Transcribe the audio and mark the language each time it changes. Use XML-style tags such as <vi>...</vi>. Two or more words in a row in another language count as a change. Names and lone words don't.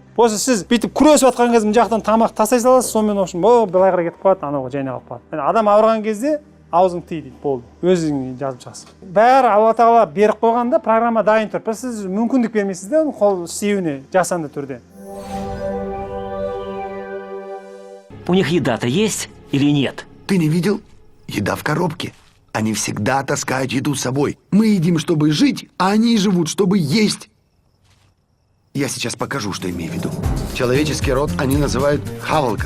<kk>После сіз бүйтіп күресіп жатқан кезде мына жақтан тамақ тастай саласыз, сонымен общем, былай қарай кетіп қалады, анауға жайнап қалады. Адам ауырған кезде аузың тый дейді, болды. Өзің жазып шығасың. Бәрі Алла Тағала беріп қойғанда программа дайын тұр. Бірақ сіз мүмкіндік бермейсіз де қол істеуіне жасанды түрде.</kk> <ru>У них еда-то есть или нет? Ты не видел? Еда в коробке. Они всегда таскают еду с собой. Мы едим, чтобы жить, а они живут, чтобы есть. Я сейчас покажу, что имею в виду. Человеческий род они называют хавалка.</ru>